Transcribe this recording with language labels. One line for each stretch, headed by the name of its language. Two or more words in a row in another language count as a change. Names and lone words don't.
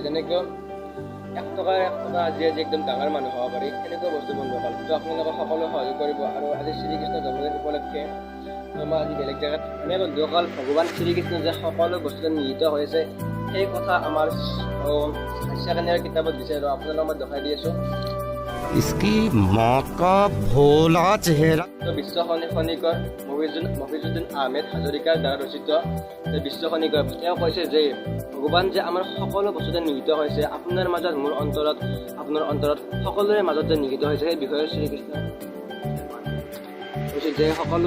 Assamese: যেনেকৈ 1 টকা আজি একদম ডাঙৰ মানুহ হ'ব পাৰি, সেনেকুৱা বস্তু বন্ধুসকল। তো আপোনালোকে সকলোৱে সহযোগ কৰিব। আৰু আজি শ্ৰীকৃষ্ণৰ জন্মদিন উপলক্ষে মই আজি বেলেগ জেগাত মানে বন্ধুসকল ভগৱান শ্ৰীকৃষ্ণ যে সকলো বস্তুতে নিহিত হৈছে সেই কথা আমাৰ হাস্যকানীৰ কিতাপত দিছে আৰু আপোনালোকক মই দেখাই দি আছোঁ।
Hindi: इसकी माँ का भोला चेहरा।
Assamese: তো বিশ্ব খনিকৰ মফিজুদ্দিন আহমেদ হাজৰিকাৰ দ্বাৰা ৰচিত বিশ্ব খনিকৰ, তেওঁ কৈছে যে ভগৱান যে আমাৰ সকলো বস্তুতে নিহিত হৈছে, আপোনাৰ মাজত মোৰ অন্তৰত আপোনাৰ অন্তৰত সকলোৰে মাজত যে নিহিত হৈছে সেই বিষয়ে শ্ৰীকৃষ্ণ কৈছে যে সকলো।